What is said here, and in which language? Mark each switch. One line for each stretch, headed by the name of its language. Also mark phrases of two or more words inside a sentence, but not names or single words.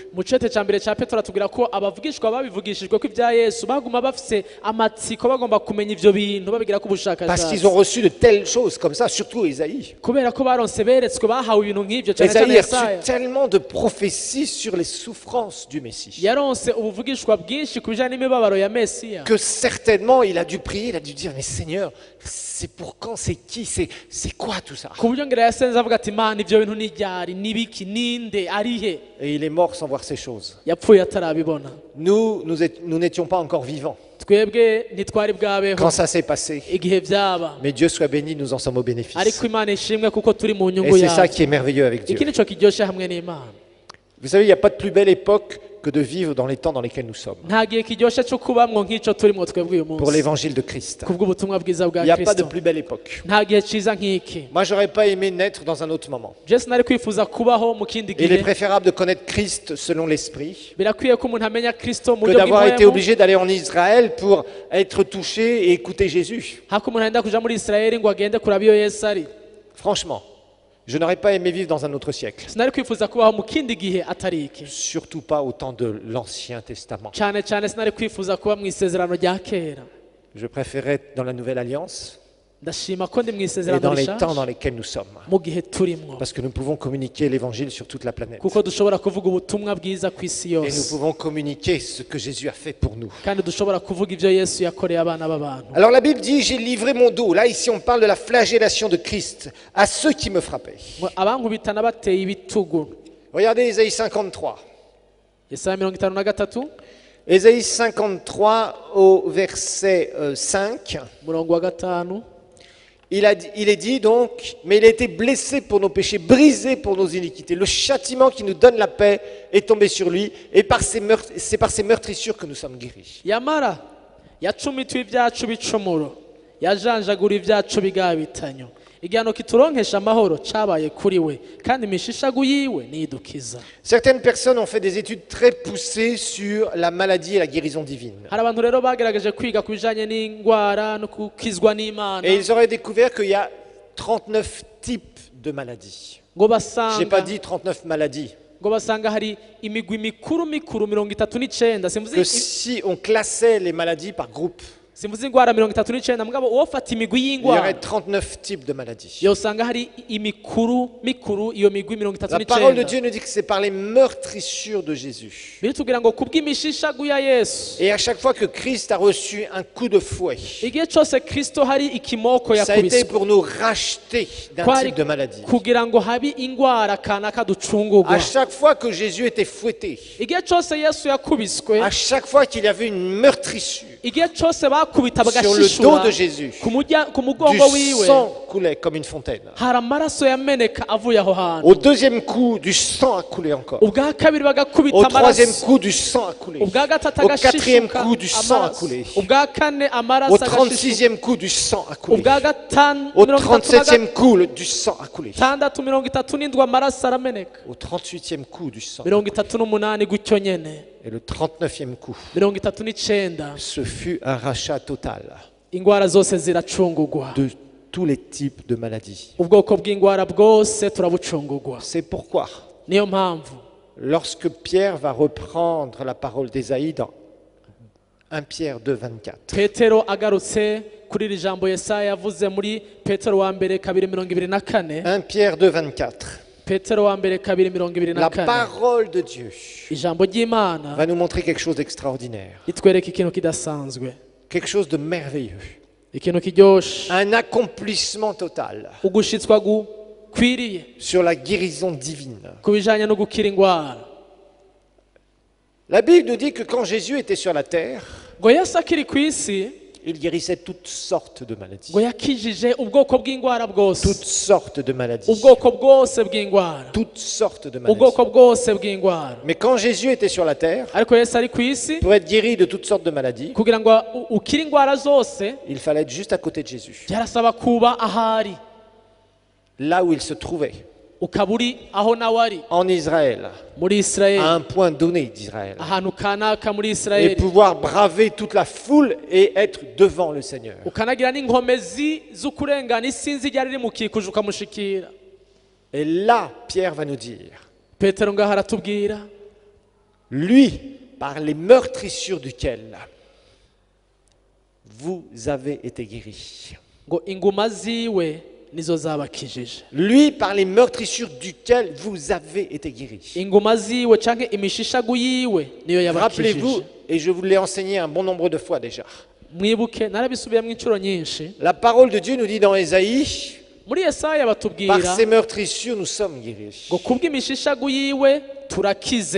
Rundi: mu cete ca mbere ca Petero atubwira ko abavugishwa babivugishijwe ko ibya Yesu baguma bafise amatsiko bagomba kumenya ivyo bintu babigira ko
French: Parce
Rundi: ubushakashatsi,
French: qu'ils ont reçu de telles choses comme ça, surtout Ésaïe.
Rundi: kubera ko baronse beretswe bahawe ibintu nk'ivyo cane cane
French: Ésaïe a reçu Yesaya tellement de prophéties sur les souffrances du Messie
Rundi: yaronse ubuvugishwa bwinshi ku bijanye n'imibabaro ya Mesiya,
French: que certainement il a dû prier, il a dû dire mais Seigneur, c'est pour quand, c'est qui, c'est quoi tout ça?
Rundi: ku buryo ngira yasenze avuga ati Mana ivyo bintu ni ryari nibiki ninde arihe,
French: Et il est mort sans voir ces choses.
Rundi: yapfuye atarabibona.
French: Nous n'étions pas encore vivants
Rundi: twebwe ntitwari bwabeho
French: quand ça s'est passé.
Rundi: igihe byaba,
French: Mais Dieu soit béni, nous en sommes au bénéfice.
Rundi: ariko Imana ishimwe kuko turi mu
French: Et
Rundi: nyungu
French: c'est ça
Rundi: yayo.
French: qui est merveilleux avec Dieu.
Rundi: iki nico kiryoshe hamwe n'Imana.
French: Vous savez, il n'y a pas de plus belle époque que de vivre dans les temps dans lesquels nous sommes.
Rundi: nta gihe kiryoshe cyo kubamwo nk'ico turimo twebwe uyu
French: Pour
Rundi: munsi
French: l'évangile de Christ.
Rundi: kubw'ubutumwa bwiza
French: Il
Rundi: bwa
French: n'y a pas de Kristo. plus belle époque.
Rundi: nta gihe ciza nk'iki.
French: Moi, j'aurais pas aimé naître dans un autre moment.
Rundi: je sinari kwifuza kubaho mu kindi
French: Il est
Rundi: gihe.
French: préférable de connaître Christ selon l'Esprit
Rundi: birakwiye ko umuntu amenya Kristo mu
French: que
Rundi: buryo
French: d'avoir été
Rundi: bw'impuhemu,
French: obligé d'aller en Israël pour être touché et écouter Jésus.
Rundi: hako umuntu agenda kuja muri Isirayeli ngo agende kuraba iyo Yesu ari.
French: Franchement, je n'aurais pas aimé vivre dans un autre siècle.
Rundi: sinari kwifuza kubaho mu kindi gihe atari iki.
French: Surtout pas au temps de l'Ancien Testament.
Rundi: cyane cyane sinari kwifuza kuba mu isezerano rya kera.
French: Je préférais être dans la Nouvelle Alliance
Rundi: ndashima ko ndi mu
French: et
Rundi: isezerano
French: dans les temps
Rundi: rishasha
French: dans lesquels nous sommes.
Rundi: mu gihe turimwo,
French: Parce que nous pouvons communiquer l'évangile sur toute la planète.
Rundi: kuko dushobora kuvuga ubutumwa bwiza ku isi
French: Et nous
Rundi: yose,
French: pouvons communiquer ce que Jésus a fait pour nous.
Rundi: kandi dushobora kuvuga ivyo Yesu yakoreye abana b'abantu.
French: Alors la Bible dit, j'ai livré mon dos. Là, ici, on parle de la flagellation de Christ à ceux qui me frappaient.
Rundi: Ngo abankubitana bateye ibitugu.
French: Regardez Ésaïe 53. Yesaya 53 Ésaïe 53 au verset 5.
Rundi: umurongo wa 5.
French: Il est dit donc, mais il a été blessé pour nos péchés, brisé pour nos iniquités. Le châtiment qui nous donne la paix est tombé sur lui, et c'est par ses meurtrissures que nous sommes guéris.
Rundi: yamara yacumitiwe ibyacu bicumuro yajanjagura ibyacu bigabitanyo igihano kituronkesha amahoro cabaye kuri we kandi imishishagu yiwe nidukiza.
French: Certaines personnes ont fait des études très poussées sur la maladie et la guérison divine.
Rundi: hari abantu rero bagerageje kwiga ku bijanye n'indwara no gukizwa n'Imana
French: Et ils auraient découvert qu'il y a 39 types de maladies.
Rundi: ngo
French: Je n'ai pas
Rundi: basanga
French: dit 39 maladies.
Rundi: ngo basanga hari imigwi mikuru 39
French: Que si on classait les maladies par groupe,
Rundi: simvuze ingwara 39 mugabo wofata imigwi
French: il y
Rundi: y'ingwara
French: aurait 39 types de maladies.
Rundi: yosanga hari imikuru iyo migwi
French: La parole de 39 Dieu nous dit que c'est par les meurtrissures de Jésus.
Rundi: biritubwira ngo kubw'imishishagu ya Yesu
French: Et à chaque fois que Christ a reçu un coup de fouet,
Rundi: igihe cyose Kristo hari ikimoko
French: ça a été
Rundi: yakubiswe
French: pour nous racheter d'un
Rundi: kwari
French: type de maladie.
Rundi: kugira ngo habi ingwara kanaka ducungurwa.
French: À chaque fois que Jésus était fouetté,
Rundi: igihe cyose Yesu yakubiswe
French: à chaque fois qu'il y avait une meurtrissure,
Rundi: igihe cyose bakubita
French: sur le dos
Rundi: bagashishura
French: de Jésus,
Rundi: ku mugongo
French: du
Rundi: wiwe
French: sang coulait comme une fontaine.
Rundi: hari amaraso yameneka avuye aho hantu.
French: Au deuxième coup, du sang a coulé encore.
Rundi: ubwa kabiri bagakubita
French: Au troisième
Rundi: amaraso
French: coup, du sang a coulé.
Rundi: ubwa gatatu
French: Au quatrième
Rundi: agashishuka
French: coup, du sang a
Rundi: amaraso
French: coulé.
Rundi: ubwa kane amaraso
French: Au
Rundi: agashishuka
French: 36e coup, du sang a coulé.
Rundi: ubwa gatanu
French: Au 37e coup, du sang a coulé.
Rundi: 37 amaraso arameneka
French: Au 38e coup, du sang.
Rundi: 38 gutyo nyene
French: Et le 39e coup, 39 ce fut un rachat total
Rundi: ingwara zose ziracungurwa
French: de tous les types de maladies.
Rundi: ubwoko bw'ingwara bwose turabucungurwa.
French: C'est pourquoi,
Rundi: niyo mpamvu
French: lorsque Pierre va reprendre la parole d'Ésaïe dans 1 Pierre 2, 24,
Rundi: petero agarutse kuri iri jambo Yesaya yavuze muri petero wa mbere 2:24
French: 1 Pierre 2, 24,
Rundi: petero wa mbere
French: la 2:24 parole de Dieu
Rundi: ijambo ry'Imana
French: va nous montrer quelque chose d'extraordinaire,
Rundi: ritwereka ikintu kidasanzwe,
French: quelque chose de merveilleux,
Rundi: ikintu kiryoshe,
French: un accomplissement total
Rundi: ugushitswa gukwiriye
French: sur la guérison divine.
Rundi: ku bijanye no gukira ingwara.
French: La Bible nous dit que quand Jésus était sur la terre,
Rundi: ngo Yesu akiri ku isi
French: il guérissait toutes sortes de maladies.
Rundi: ngo yakijije ubwoko bw'ingwara bwose,
French: Toutes sortes de maladies.
Rundi: ubwoko bwose bw'ingwara,
French: Toutes sortes de maladies.
Rundi: ubwoko bwose bw'ingwara.
French: Mais quand Jésus était sur la terre,
Rundi: ariko Yesu ari ku isi
French: pour être guéri de toutes sortes de maladies,
Rundi: kugira ngo ukire ingwara zose
French: il fallait être juste à côté de Jésus,
Rundi: byarasaba kuba ahari,
French: là où il se trouvait,
Rundi: ukaba uri aho nawe ari
French: en Israël,
Rundi: muri
French: à Isirayeli, un point donné d'Israël,
Rundi: ahantu kanaka muri
French: et Isirayeli, pouvoir braver toute la foule et être devant le Seigneur.
Rundi: ukanagira n'inkomezi z'ukurengana isinzi ryari rimukikuje ukamushikira.
French: Et là, Pierre va nous dire,
Rundi: petero ngaho aratubwira
French: lui, par les meurtrissures duquel vous avez été guéris.
Rundi: ngo inguma ziwe nizo zabakijije.
French: Lui, par les meurtrissures duquel vous avez été guéris.
Rundi: inguma ziwe canke imishishagu yiwe niyo
French: Rappelez-vous,
Rundi: yabakijije.
French: et je vous l'ai enseigné un bon nombre de fois déjà,
Rundi: mwibuke narabisubiyemo inshuro nyinshi,
French: la parole de Dieu nous dit dans Ésaïe,
Rundi: muri Yesaya
French: par
Rundi: batubwira
French: ses meurtrissures nous sommes guéris.
Rundi: ngo kubw'imishishagu yiwe turakize.